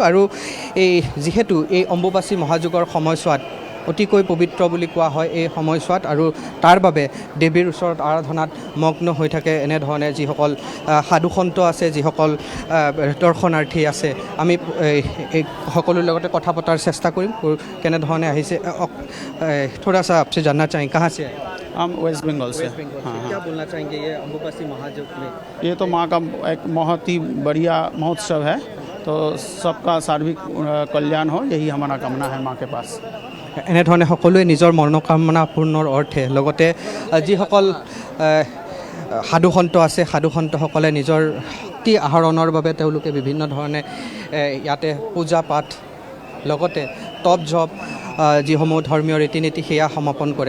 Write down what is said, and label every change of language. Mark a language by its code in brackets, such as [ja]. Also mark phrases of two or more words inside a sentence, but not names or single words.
[as] আৰু এই যিহেতু এই অম্বুবাচী মহাযুগৰ সময়ছোৱাত অতিকৈ পবিত্ৰ বুলি কোৱা হয় এই সময়ছোৱাত, আৰু তাৰ বাবে দেৱীৰ ওচৰত আৰাধনাত মগ্ন হৈ থাকে এনেধৰণে যিসকল সাধুসন্ত আছে, যিসকল দৰ্শনাৰ্থী আছে। আমি এই সকলোৰ লগতে কথা পতাৰ চেষ্টা কৰিম কেনেধৰণে আহিছে। [hi] থোड़ा सा आपसे जानना चाहें कहाँ से आए? हम वेस्ट बंगाल से। हाँ क्या बोलना चाहेंगे ये अम्बुबासी महायुग में? ये तो माँ का एक बहुत ही बढ़िया महोत्सव है, तो सबका सार्वजनिक कल्याण हो, यही हमारा कामना है माँ के पास। [as] এনেধৰণে সকলোৱে নিজৰ মনোকামনা পূৰ্ণৰ অৰ্থে লগতে যিসকল সাধুসন্ত আছে, সাধুসন্তসকলে নিজৰ শক্তি আহৰণৰ বাবে তেওঁলোকে বিভিন্ন ধৰণে ইয়াতে পূজা পাঠ লগতে তপ জপ যিসমূহ ধৰ্মীয় ৰীতি নীতি সেয়া সমাপন কৰে।